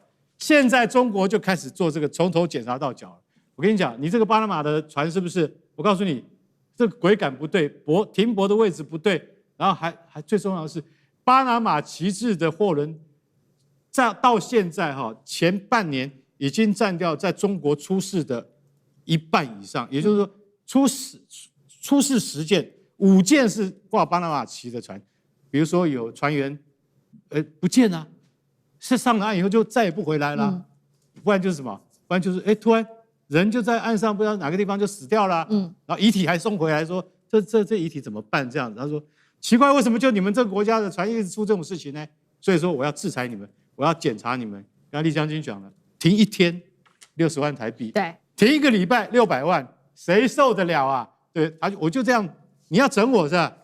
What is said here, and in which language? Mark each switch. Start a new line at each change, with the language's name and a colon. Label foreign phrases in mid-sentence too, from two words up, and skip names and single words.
Chinese: 現在中國就開始做這個從頭檢查到腳了。我跟你講，你這個巴拿馬的船是不是？我告訴你，這個軌桿不對，停泊的位置不對，然後還最重要的是，巴拿馬旗幟的貨輪，到現在前半年已經占掉在中國出事的1半以上，也就是說出事10件，5件是掛巴拿馬旗的船，比如說有船員不見了，是上了岸以後就再也不回來了，不然就是什麼？不然就是突然人就在岸上不知道哪個地方就死掉了，然後遺體還送回來說這遺體怎麼辦？這樣子，他說奇怪，為什麼就你們這個國家的船一直出這種事情呢？所以說我要制裁你們。我要檢查你們，剛才酈將軍講了，停1天60萬台幣，對，停1個禮拜600萬，誰受得了啊？對，我就這樣，你要整我是吧？